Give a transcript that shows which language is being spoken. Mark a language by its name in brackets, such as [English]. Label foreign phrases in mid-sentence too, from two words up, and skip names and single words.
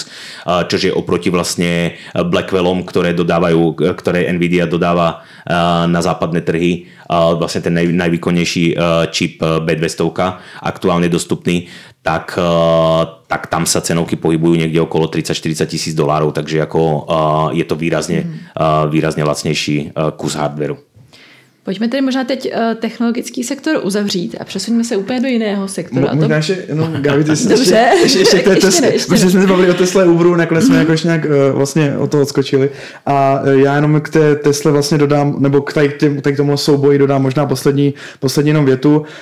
[Slovak] Čože oproti vlastne Blackwellom, ktoré Nvidia dodáva na západné trhy, vlastne ten najvýkonnejší čip B200 aktuálne dostupný, tak tam sa cenovky pohybujú niekde okolo 30-40 tisíc dolárov, takže ako je to výrazne lacnější kus hardwareu. [Czech] Pojďme tedy možná teď technologický sektor uzavřít a přesuňme se úplně do jiného sektoru. Možná ještě, Gabi, ty jsi ještě k té Tesle, protože jsme se bavili o Tesle Uberu, nakonec jsme jakož nějak vlastně o to odskočili a já jenom k té Tesle vlastně dodám, nebo k tomu souboji dodám možná poslední jenom větu.